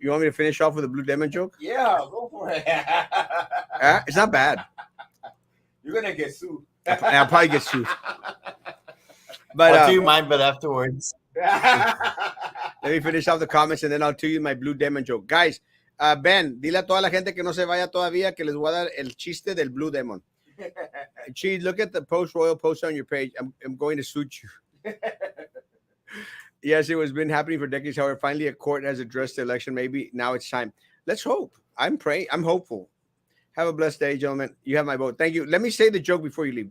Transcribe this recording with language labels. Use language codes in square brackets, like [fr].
[en] You want me to finish off with a Blue Demon joke? Yeah, go for it. It's not bad. You're gonna get sued. I'll probably get sued. But I'll do mine, but afterwards. let me finish off the comments and then I'll tell you my Blue Demon joke. [es] Guys, Ben, dile a toda la gente que no se vaya todavía que les voy a dar el chiste del Blue Demon. [en] Cheese, look at the royal post on your page. I'm going to suit you. Yes, it was been happening for decades. However, finally a court has addressed the election. Maybe now it's time. Let's hope. I'm praying. I'm hopeful. Have a blessed day, gentlemen. You have my vote. Thank you. Let me say the joke before you leave.